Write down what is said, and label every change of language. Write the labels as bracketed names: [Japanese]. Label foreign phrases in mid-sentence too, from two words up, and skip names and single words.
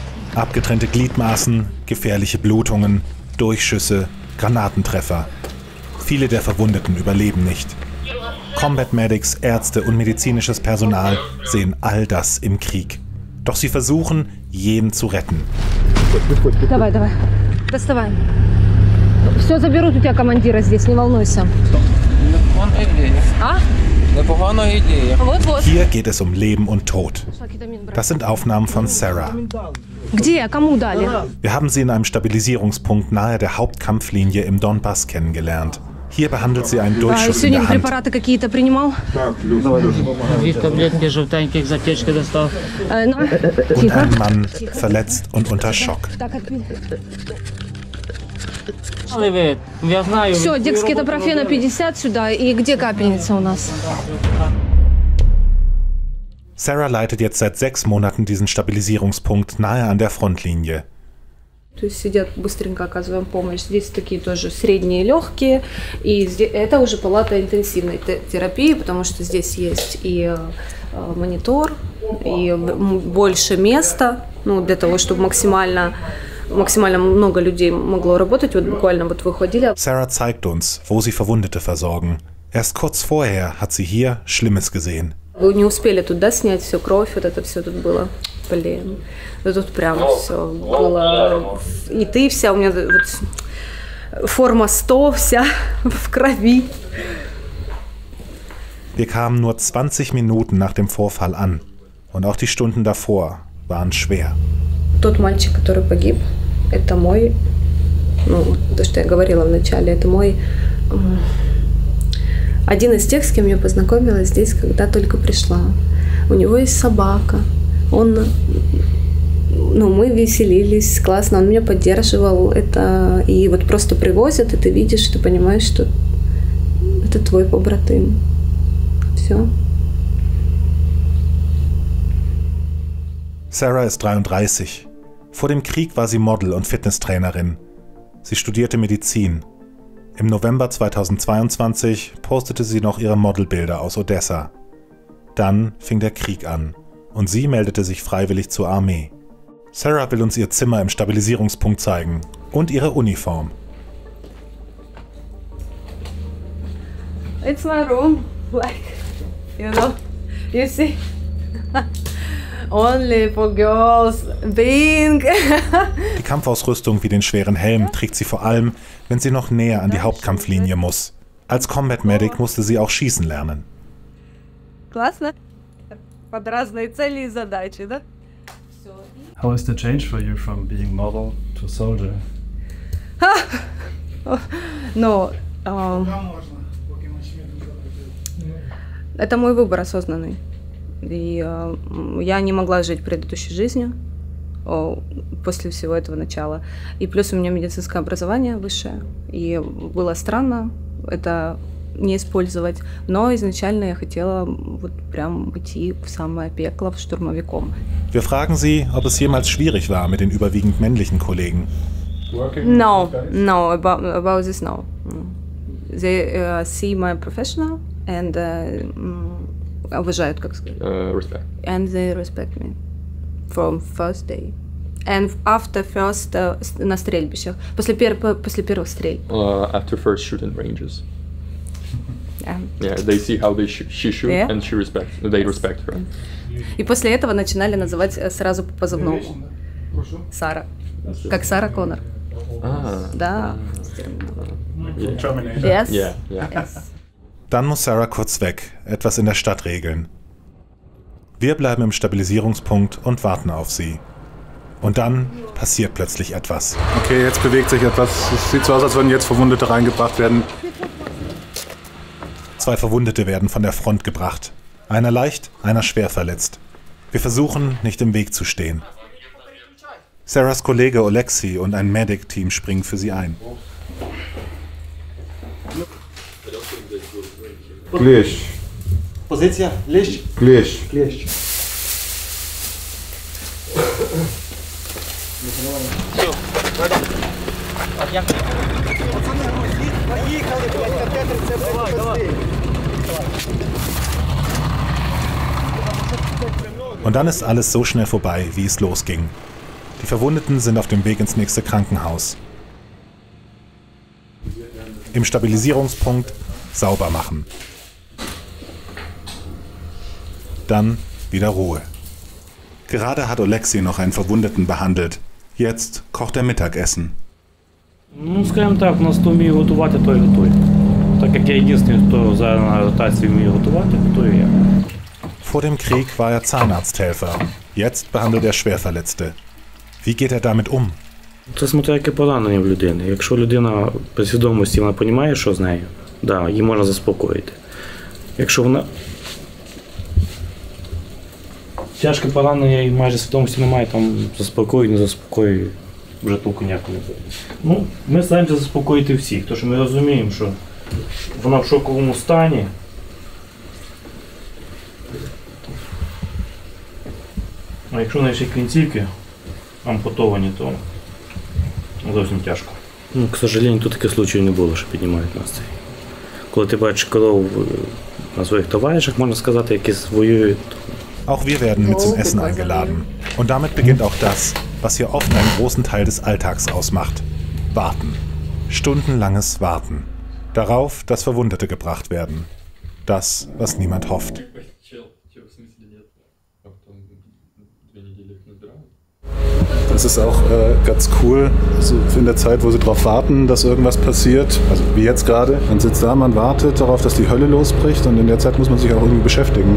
[German] Abgetrennte Gliedmaßen, gefährliche Blutungen, Durchschüsse, Granatentreffer. Viele der Verwundeten überleben nicht. [English] Combat Medics, [German] Ärzte und medizinisches Personal sehen all das im Krieg. Doch sie versuchen, jeden zu retten. [Russian] Давай, давай. Доставай. Все заберут у тебя командира здесь, не волнуйся. [German] Hier geht es um Leben und Tod. Das sind Aufnahmen von Sarah. [Russian] Где? Кому дали? [German] Wir haben sie in einem Stabilisierungspunkt nahe der Hauptkampflinie im Donbass kennengelernt. Hier behandelt sie einen Durchschuss in der Hand. [Russian] Препараты какие-то принимал? [German] Und ein Mann verletzt und unter Schock. [Russian] Все, декскетопрофена 50 сюда. И где капельница у нас? [German] Sarah leitet jetzt seit 6 Monaten diesen Stabilisierungspunkt nahe an der Frontlinie. [Russian] То есть сидят, быстренько оказываем помощь. Здесь такие тоже средние, легкие. И это уже палата интенсивной терапии, потому что здесь есть и монитор, и больше места, ну, для того, чтобы максимально много людей могло работать. Вот буквально вот выходили. [German] Sarah zeigt uns, wo sie Verwundete versorgen. Erst kurz vorher hat sie hier Schlimmes gesehen. [Russian] Вы не успели туда снять всю кровь, вот это все тут было. Блин, ну тут прям все было. И ты вся, у меня вот форма 100 вся в крови. [German] Wir kamen nur 20 Minuten nach dem Vorfall an. Und auch die Stunden davor waren schwer. [Russian] Тот мальчик, который погиб, это мой, ну, то, что я говорила вначале, это мой, один из тех, с кем я познакомилась здесь, когда только пришла. У него есть собака, он, ну, мы веселились, классно, он меня поддерживал, это, и вот просто привозят, и ты видишь, ты понимаешь, что это твой побратим. Все. [German] Sarah ist 33. Vor dem Krieg war sie Model und Fitnesstrainerin. Sie studierte Medizin. Im November 2022 postete sie noch ihre Modelbilder aus Odessa. Dann fing der Krieg an und sie meldete sich freiwillig zur Armee. Sarah will uns ihr Zimmer im Stabilisierungspunkt zeigen und ihre Uniform. [English] It's my room, like, you know, you see. Only for girls, being. [German] Die Kampfausrüstung wie den schweren Helm trägt sie vor allem, wenn sie noch näher an die Hauptkampflinie muss. Als [English] Combat Medic [German] musste sie auch schießen lernen. [Russian] Классно. Под разные цели и задачи, да? [English] How is the change for you from being model to soldier? [Russian] Но это мой выбор осознанный. И я не могла жить предыдущей жизнью после всего этого начала. И плюс у меня медицинское образование высшее. И было странно это не использовать. Но изначально я хотела вот прям идти в самое пекло, в штурмовиком. [German] Wir fragen sie, ob es jemals schwierig war mit den überwiegend männlichen Kollegen. [English] No, about this, no. They see my professional and [Russian] уважают, как сказать. [English] Respect. And they respect me from first day. And after first [Russian] на стрельбищах. После первых стрельб. [English] After first shooting ranges. Yeah, they see how she shoot, yeah. And they respect her. [Russian] И после этого начинали называть сразу по позывному. Сара. Как Сара Коннор. Да. [English] Yes. Yeah. Yes. [German] Dann muss Sarah kurz weg, etwas in der Stadt regeln. Wir bleiben im Stabilisierungspunkt und warten auf sie. Und dann passiert plötzlich etwas. Okay, jetzt bewegt sich etwas. Es sieht so aus, als würden jetzt Verwundete reingebracht werden. 2 Verwundete werden von der Front gebracht. Einer leicht, einer schwer verletzt. Wir versuchen, nicht im Weg zu stehen. Sarahs Kollege Oleksiy und ein Medic-Team springen für sie ein. [Russian] Клещ. Позиция лещ. Клещ. Клещ. Все, пойдем. Отъехали. Поехали, блядь, давай. [German] Und dann ist alles so schnell vorbei, wie es losging. Die Verwundeten sind auf dem Weg ins nächste Krankenhaus. Im Stabilisierungspunkt sauber machen. Dann wieder Ruhe. Gerade hat Oleksiy noch einen Verwundeten behandelt. Jetzt kocht er Mittagessen. [Ukrainian] Ну, скажімо так, у нас хто вміє готувати, той готує. Так як я єдиний, хто зараз на ротації вміє готувати, готую я. [German] Vor dem Krieg war er Zahnarzthelfer. Jetzt behandelt er Schwerverletzte. Wie geht er damit um? [Ukrainian] Це смотря яке поранення в людини. Якщо людина при свідомості, вона розуміє, що з нею, да, її можна заспокоїти. Якщо вона тяжке поранення і майже свідомості немає, там заспокоює, не заспокоює, вже толку ніякого не буде. Ну, ми стараємося заспокоїти всіх, тому що ми розуміємо, що вона в шоковому стані. А якщо в неї ще кінцівки ампутовані, то зовсім тяжко. Ну, [Russian] к сожалению, [Ukrainian] тут таких случаїв не було, що піднімають нас. Коли ти бачиш кров на своїх товаришах, можна сказати, які воюють. [German] Auch wir werden mit zum Essen eingeladen. Und damit beginnt auch das, was hier oft einen großen Teil des Alltags ausmacht. Warten. Stundenlanges Warten. Darauf, dass Verwundete gebracht werden. Das, was niemand hofft. Das ist auch ganz cool, also in der Zeit, wo sie darauf warten, dass irgendwas passiert, also wie jetzt gerade, man sitzt da, man wartet darauf, dass die Hölle losbricht und in der Zeit muss man sich auch irgendwie beschäftigen.